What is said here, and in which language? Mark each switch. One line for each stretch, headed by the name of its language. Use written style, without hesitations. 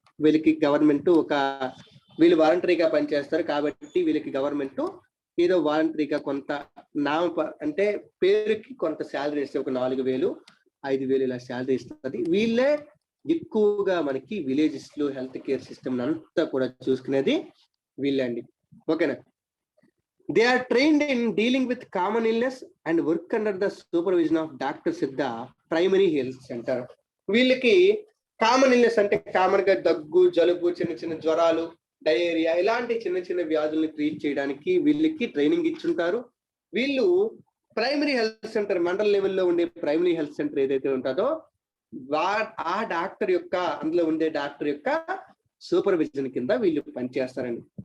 Telugu: వీళ్ళకి గవర్నమెంట్ వీళ్ళు వాలంటరీగా పనిచేస్తారు కాబట్టి వీళ్ళకి గవర్నమెంట్ ఏదో వాలంటరీగా కొంత అంటే పేరుకి కొంత శాలరీ ఇస్తే, ఒక 4,000, 5,000 ఇలా శాలరీ ఇస్తుంది. వీళ్ళే ఎక్కువగా మనకి విలేజెస్ లో హెల్త్ కేర్ సిస్టమ్ అంతా కూడా చూసుకునేది వీళ్ళే అండి.
English: ఓకేనా, they are trained in dealing with common illness and work under the supervision of doctors at the primary health center.
Telugu: వీళ్ళకి కామన్ ఇల్నెస్ అంటే కామన్ గా దగ్గు, జలుబు, చిన్న చిన్న జ్వరాలు, డయేరియా ఇలాంటి చిన్న చిన్న వ్యాధుల్ని ట్రీట్ చేయడానికి వీళ్ళకి ట్రైనింగ్ ఇచ్చుంటారు. వీళ్ళు ప్రైమరీ హెల్త్ సెంటర్, మండల్ లెవెల్లో ఉండే ప్రైమరీ హెల్త్ సెంటర్ ఏదైతే ఉంటుందో ఆ డాక్టర్ యొక్క, అందులో ఉండే డాక్టర్ యొక్క సూపర్విజన్ కింద వీళ్ళు పనిచేస్తారండి.